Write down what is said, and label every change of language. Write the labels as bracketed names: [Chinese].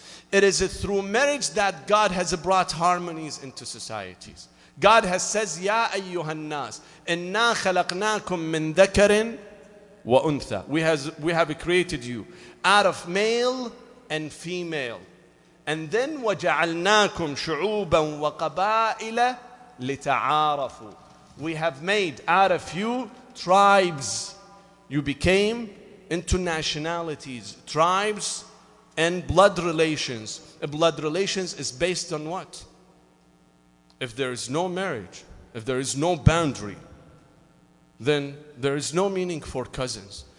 [English] It is through marriage that God has brought harmonies into societies. God has says, [Arabic] Ya ayyuhan nas, inna khalaqnakum min dhakarin wa untha. [English] We have created you out of male and female. And then [Arabic] وَجَعَلْنَاكُمْ شُعُوبًا وَقَبَائِلَ لِتَعَارَفُوا. [English] We have made out of you tribes. You became into nationalities, tribes, and blood relations. Blood relations is based on what? If there is no marriage, if there is no boundary, then there is no meaning for cousins.